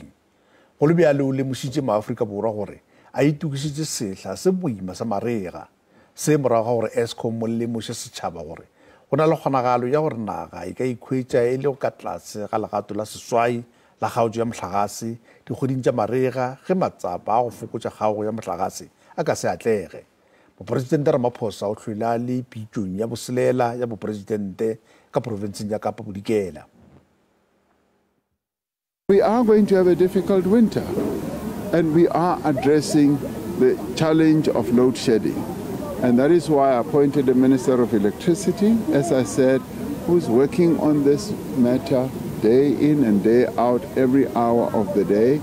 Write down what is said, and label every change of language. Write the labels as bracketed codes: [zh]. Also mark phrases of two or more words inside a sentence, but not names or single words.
[nso] Go le bjalo o lemošitše maAforika Borwa gore a itukišitše sehla se boima sa marega se morago ga gore Eskom mo lemoše setšhaba gore go na le kgonagalo ya gore naga e ka ikhwetša e le go ka tlase ga legato la seswai la kgaotso ya motlakase dikgweding tša marega ge matsapa a go fokotša kgaogo ya motlakase a ka se atlege. Moporesidente Ramaphosa o hlwele a le pitšong ya boselela ya boporesidente ka porofenseng ya Kapa Bodikela. [en] We are going to have a difficult winter, and we are addressing the challenge of load shedding. And that is why I appointed a Minister of Electricity, as I said, who's working on this matter day in and day out, every hour of the day.